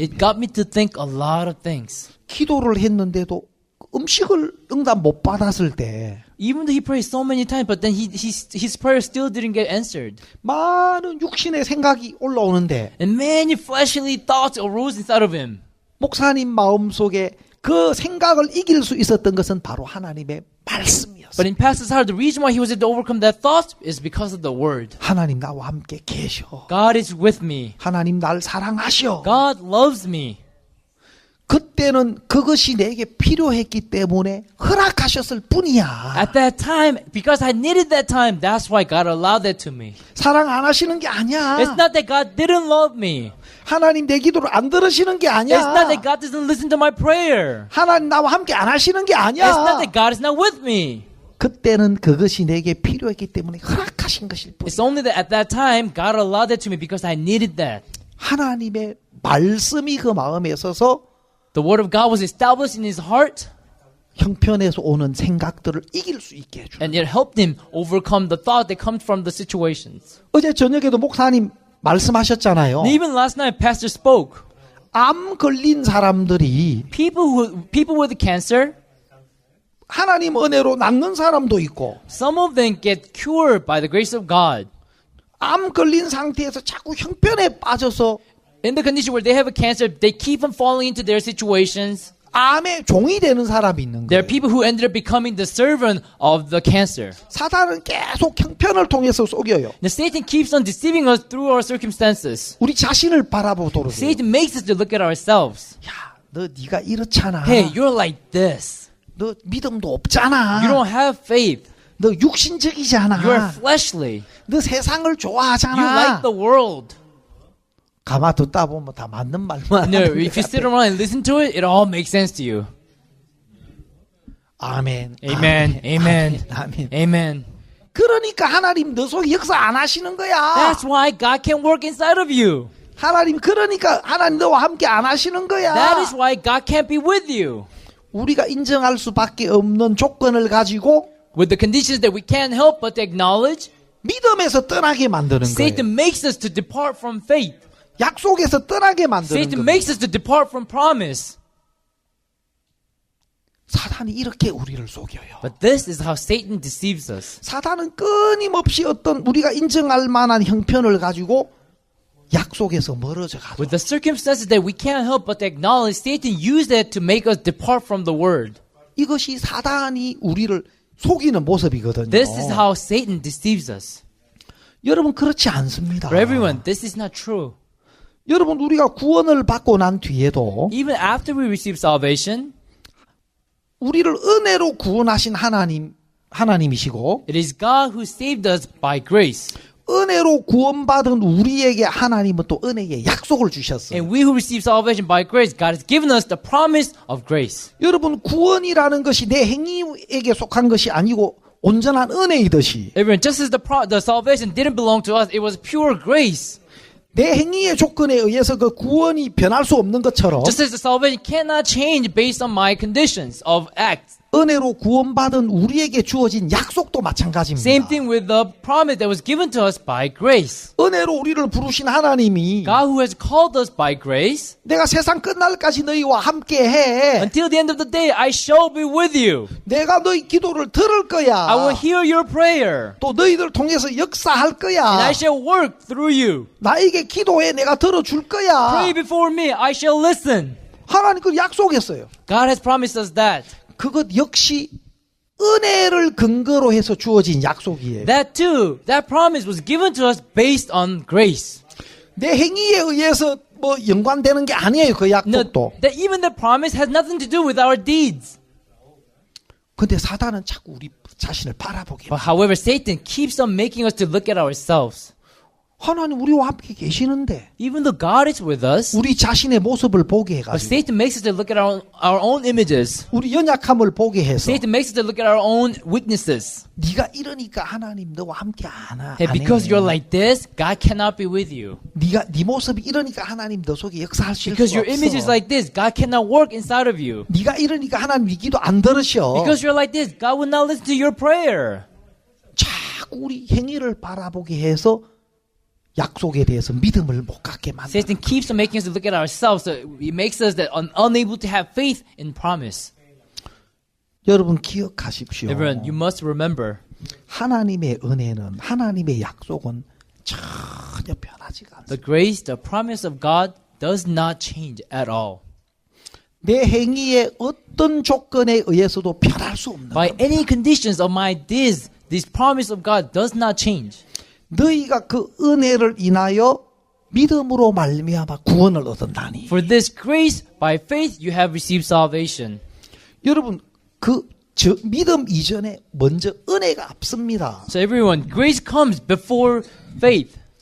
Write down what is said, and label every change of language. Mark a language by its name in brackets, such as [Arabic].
[English] it got me to think a lot of things. [Korean] 기도를 했는데도 음식을 응답 못 받았을 때 [English] Even though he prayed so many times, but then his prayer still didn't get answered. [Korean] 많은 육신의 생각이 올라오는데 [English] And many fleshly thoughts arose inside of him. [Korean] 목사님 마음속에 그 생각을 이길 수 있었던 것은 바로 하나님의 말씀이었어요. [English] But in pastor's heart, the reason why he was able to overcome that thought is because of the word. [Korean] 하나님 나와 함께 계셔. [English] God is with me. [Korean] 하나님 날 사랑하셔. [English] God loves me. [Korean] 그때는 그것이 내게 필요했기 때문에 허락하셨을 뿐이야. [English] At that time, because I needed that time, that's why God allowed that to me. [Korean] 사랑 안 하시는 게 아니야. [English] It's not that God didn't love me. [Korean] 하나님 내 기도를 안 들으시는 게 [English] It's not that [Korean] 아니야. [English] God doesn't listen to my prayer. [Korean] 하나님 나와 함께 안 하시는 게 [English] It's not [Korean] 아니야. [English] that God is not with me. [Korean] 그때는 그것이 내게 필요했기 때문에 허락하신 것일 뿐. [English] It's only that at that time, God allowed that to me because I needed that. [Korean] 하나님의 말씀이 그 마음에 있어서 [English] The word of God was established in his heart, [Korean] 형편에서 오는 생각들을 이길 수 있게 해줘. [English] and it helped him overcome the thought that comes from the situations. [Korean] 어제 저녁에도 목사님 말씀하셨잖아요. [English] And even last night, Pastor spoke. [Korean] 암 걸린 사람들이 [English] People with cancer, [Korean] 하나님 은혜로 낫는 사람도 있고 [English] some of them get cured by the grace of God. [Korean] 암 걸린 상태에서 자꾸 형편에 빠져서 [English] In the condition where they have a cancer, they keep on falling into their situations. [Korean] 암의 종이 되는 사람이 있는 [English] There are people who ended up becoming the servant of the cancer. [Korean] 사단은 계속 형편을 통해서 속여요. [English] Now Satan keeps on deceiving us through our circumstances. [Korean] 우리 자신을 바라보도록 해요. [English] Satan makes us to look at ourselves. [Korean] 야, 너 네가 이렇잖아. [English] Hey, you're like this. [Korean] 너 믿음도 없잖아. [English] You don't have faith. [Korean] 너 육신적이잖아. [English] You're fleshly. [Korean] 너 세상을 [English] You [Korean] 좋아하잖아. [English] like the world. [Korean] 가만 듣다 보면 다 맞는 말만 [English] No, [Korean] 하는 [English] if you [Korean] 것 [English] sit [Korean] 같아. [English] around and listen to it, it all makes sense to you. [Korean] 아멘. [English] Amen. Amen. [Korean] 아멘. [English] Amen. [Korean] 그러니까 하나님 너 속에 역사 안 하시는 거야. [English] That's why God can work inside of you. [Korean] 하나님 그러니까 하나님 너와 함께 안 하시는 거야. [English] That is why God can't be with you. [Korean] 우리가 인정할 수밖에 없는 조건을 가지고 [English] With the conditions that we can't help but to acknowledge, [Korean] 믿음에서 떠나게 만드는 거예요. [English] Satan makes us to depart from faith. [Korean] 약속에서 떠나게 만드는 [English] Satan makes us to depart from promise. [Korean] 사단이 이렇게 우리를 속여요. [English] But this is how Satan deceives us. [Korean] 사단은 끊임없이 어떤 우리가 인정할 만한 형편을 가지고 약속에서 멀어져 가죠. [English] With the circumstances that we can't help but to acknowledge, Satan used that to make us depart from the word. [Korean] 이것이 사단이 우리를 속이는 모습이거든요. [English] This is how Satan deceives us. [Korean] 여러분 그렇지 않습니다. [English] For everyone, this is not true. [Korean] 여러분 우리가 구원을 받고 난 뒤에도 [English] Even after we receive salvation, [Korean] 우리를 은혜로 구원하신 하나님이시고 [English] it is God who saved us by grace. [Korean] 은혜로 구원받은 우리에게 하나님은 또 은혜의 약속을 주셨어요. [English] And we who receive salvation by grace, God has given us the promise of grace. [Korean] 여러분 구원이라는 것이 내 행위에게 속한 것이 아니고 온전한 은혜이듯이 [English] Everyone, just as the salvation didn't belong to us, it was pure grace. [Korean] 내 행위의 조건에 의해서 그 구원이 변할 수 없는 것처럼 [English] Just as the salvation cannot change based on my conditions of acts. [Korean] 은혜로 구원받은 우리에게 주어진 약속도 마찬가지입니다. [English] Same thing with the promise that was given to us by grace. [Korean] 은혜로 우리를 부르신 하나님이 [English] God who has called us by grace, [Korean] 내가 세상 끝날까지 너희와 함께해. [English] until the end of the day, I shall be with you. [Korean] 내가 너희 기도를 들을 거야. [English] I will hear your prayer, [Korean] 또 너희들 통해서 역사할 [English] and I shall work through you. [Korean] 나에게 기도해 내가 들어줄 거야. [English] Pray before me, I shall listen. [Korean] 하나님 그 약속했어요. [English] God has promised us that. [Korean] 그것 역시 은혜를 근거로 해서 주어진 약속이에요. [English] That too, that promise was given to us based on grace. [Korean] 내 행위에 의해서 뭐 연관되는 게 아니에요. 그 [English] No, [Korean] 약속도. [English] that even the promise has nothing to do with our deeds. [Korean] 근데 사단은 자꾸 우리 자신을 바라보게. [English] But however, Satan keeps on making us to look at ourselves. [Korean] 하나님 우리와 함께 계시는데 [English] Even though God is with us, [Korean] 우리 자신의 모습을 보게 [English] but [Korean] 해가지고 [English] Satan makes us to look at our own images. [Korean] 우리 연약함을 보게 해서 [English] Satan makes us to look at our own weaknesses. [Korean] 네가 이러니까 하나님 너와 함께 안 해. [English] Hey, because you're like this, God cannot be with you. [Korean] 네가 네 모습이 이러니까 하나님 너 속에 역사할 수 [English] Because [Korean] 없어. [English] your image is like this, God cannot work inside of you. [Korean] 네가 이러니까 하나님 네 기도 안 들으셔. [English] Because you're like this, God will not listen to your prayer. [Korean] 자꾸 우리 행위를 바라보게 해서 약속에 대해서 믿음을 못 갖게 만들어. [English] Satan keeps on making us to look at ourselves, so it makes us that unable to have faith in promise. [Korean] 여러분 기억하십시오. [English] Everyone, you must remember, [Korean] 하나님의 은혜는 하나님의 약속은 전혀 변하지가 않습니다. [English] the grace, the promise of God does not change at all. [Korean] 내 행위의 어떤 조건에 의해서도 변할 수 없는 [English] By [Korean] 겁니다. [English] any conditions of my deeds, this promise of God does not change. [Korean] 너희가 그 은혜를 인하여 믿음으로 말미암아 구원을 얻었나니. [English] For this grace, by faith, you have received salvation. [Korean] 여러분 저 믿음 이전에 먼저 은혜가 앞섭니다. [English] So everyone, grace comes before faith.